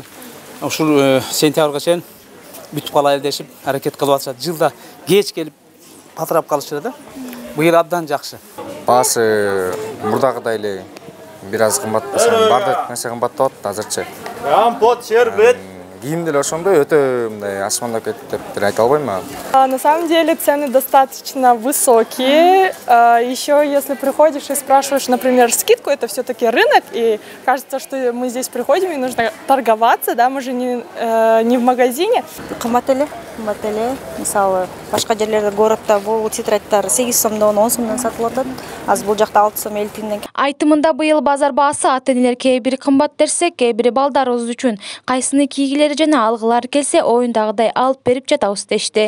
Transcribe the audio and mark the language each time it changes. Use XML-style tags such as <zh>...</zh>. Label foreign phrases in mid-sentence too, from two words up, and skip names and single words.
<ky>Ушул сентябрга чейин бүтүп калайлы дешип аракет кылып атышат. Жылда кеч келип патрап калышат да. Быйыл абдан жакшы. Баасы мурдагыдай эле бир аз кымбаттаса, бардык нерсе кымбаттап атат азырчы. Компот, шербет. Кийимдер ошондой өтө мындай асмандап кетти деп айта албайм.</ky> <ru>На самом деле цены достаточно высокие. Еще если приходишь и спрашиваешь, например, скидку, это все-таки рынок, и кажется, что мы здесь приходим и нужно торговаться, да, мы же не в магазине.</ru> <ky>Кымбат эле. Мисалы, башка жерлерде городта бул тетрадьтар 8 сомдон 10 сомдон сатылып атат. Азыр бул жакта 6 сом 50 тиңден. Айтымында быйыл базар баасы ата-энелер кээ бири кымбат дерсе, кээ бири балдарыбыз үчүн кайсыны кийгилери жана алгылары келсе оюндагыдай алып берип жатабыз дешти.</ky>